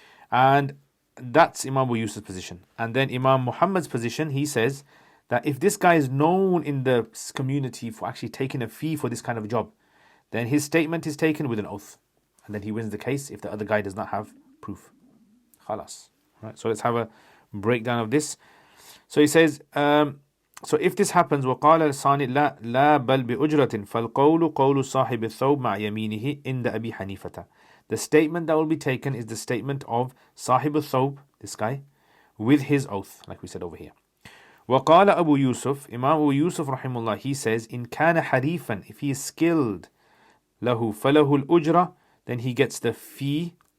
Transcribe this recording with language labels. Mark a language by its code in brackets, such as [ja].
[en] And that's Imam Abu Yusuf's position. And then Imam Muhammad's position, he says that if this guy is known in the community for actually taking a fee for this kind of job, then his statement is taken with an oath. And then he wins the case if the other guy does not have proof. Khalas. Right, so let's have a breakdown of this. So he says, so if this happens, [ar] وقال الصانع لا بل بأجرة فالقول قول صاحب الثوب مع يمينه عند أبي حنيفة. [en] The statement that will be taken is the statement of صاحب الثوب, this guy, with his oath, like we said over here. [ar] وقال أبو يوسف, [en] Imam Abu Yusuf rahimullah, he says, [ar] إن كان حريفا, [en] if he is skilled, [ar] له فله الأجرة, [en] then he gets the fee.